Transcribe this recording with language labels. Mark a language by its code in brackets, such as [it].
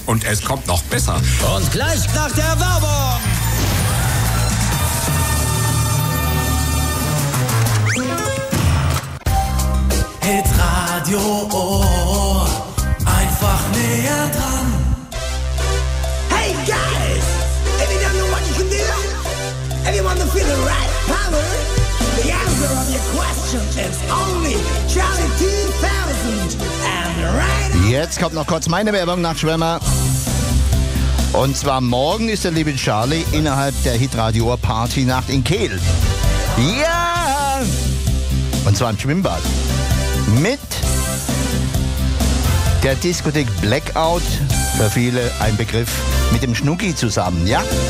[de] Und es kommt noch besser. Und gleich nach der Werbung! Hitradio Ohr, einfach näher dran. [en] Hey guys, if you don't know what you can do, if you want to feel the right power, the answer of your question is only Charlie 2000 and right. [de] Jetzt kommt noch kurz meine Werbung nach Schwimmer. Und zwar morgen ist der liebe Charlie innerhalb der Hitradio Ohr Party Nacht in Kehl. Ja! Und zwar im Schwimmbad. Mit der Diskothek Blackout, für viele ein Begriff, mit dem Schnucki zusammen, ja?